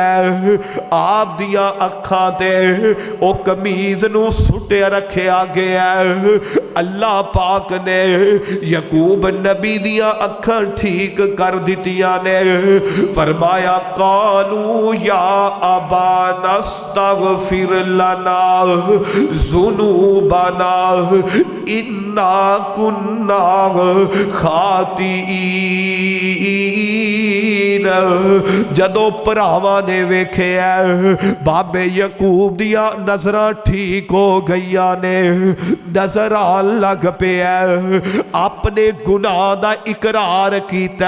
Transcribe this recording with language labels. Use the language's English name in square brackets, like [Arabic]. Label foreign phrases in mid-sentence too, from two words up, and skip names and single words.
[Punjabi] آپ دیاں اکھاں تے او قمیض نوں سٹے رکھیا گیا. اللہ پاک نے یعقوب نبی دیاں اکھاں ٹھیک کر دتیاں نے. [Arabic] فرمایا قالوا يا أبانا استغفر لنا ذنوبنا إنا كنا خاطئين. [Punjabi] جدوں بھراواں نے ویکھیا بابے یعقوب دیاں نظراں ٹھیک ہو گئیاں نے. نظر آن لگ پیا اپنے گناہ دا اقرار کیتا.